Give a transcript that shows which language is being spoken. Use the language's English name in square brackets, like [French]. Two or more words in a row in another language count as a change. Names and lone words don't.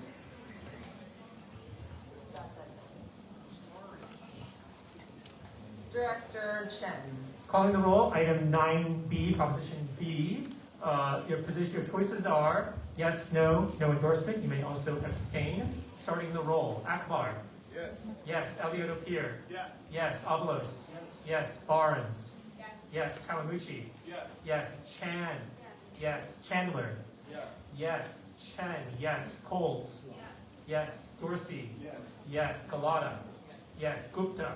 [English] Director Chen. Calling the roll, item 9B, Proposition B. Your choices are yes, no, no endorsement. You may also abstain. Starting the roll. Akbar. Yes. Yes. Elliott Ophir. Yes. Yes. Avalos. Yes. Barnes. Yes. Kawamuchi. Yes. Yes. Chan. Yes. Chandler. Yes. Yes. Chen. Yes. Coles. Yes. Dorsey. Yes. Yes. Galata. Yes. Gupta.